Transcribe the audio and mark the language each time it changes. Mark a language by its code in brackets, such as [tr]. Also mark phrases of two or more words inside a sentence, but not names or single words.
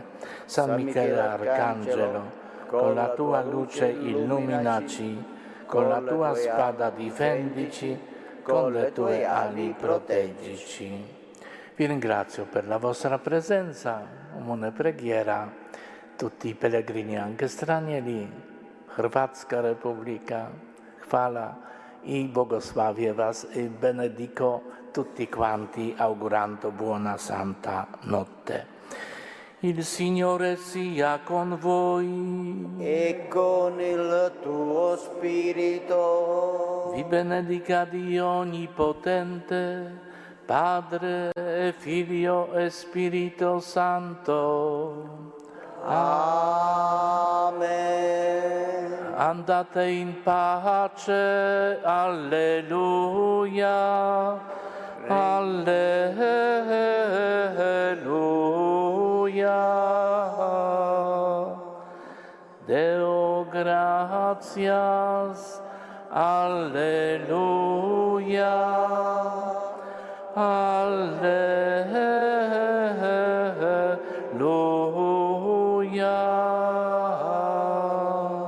[it] San Michele Arcangelo, con la tua luce illuminaci, con la tua spada difendici, con le tue ali proteggici. Vi ringrazio per la vostra presenza, una preghiera, tutti i pellegrini anche stranieri, [hr] Hrvatska Republika, hvala i [pl] bogosławię was [it] e benedico tutti quanti augurando buona santa notte. Il Signore sia con voi E con il tuo spirito. vi benedica Dio Onnipotente, Padre e Figlio e Spirito Santo. Amen. Andate in pace, alleluia, alleluia. [la] Deo gratias, alleluia, alleluia.